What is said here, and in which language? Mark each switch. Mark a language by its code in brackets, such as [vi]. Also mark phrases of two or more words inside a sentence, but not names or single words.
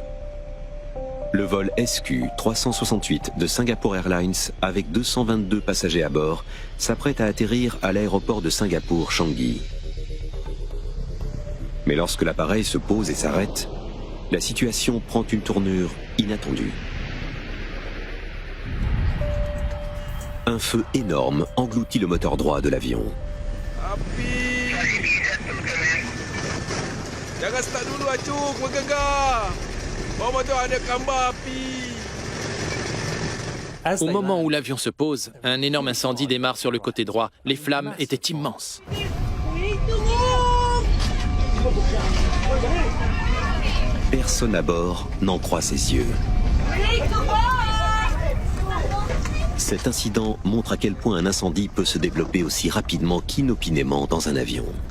[fr] Le vol SQ-368 de Singapore Airlines, avec 222 passagers à bord, s'apprête à atterrir à l'aéroport de Singapour, Changi. Mais lorsque l'appareil se pose et s'arrête, la situation prend une tournure inattendue. Un feu énorme engloutit le moteur droit de l'avion. [ms] Jangan start dulu acuk, menggegar. Bawah motor ada gambar api. [fr] Au moment où l'avion se pose, un énorme incendie démarre sur le côté droit. Les flammes étaient immenses. Personne à bord n'en croit ses yeux. Cet incident montre à quel point un incendie peut se développer aussi rapidement qu'inopinément dans un avion.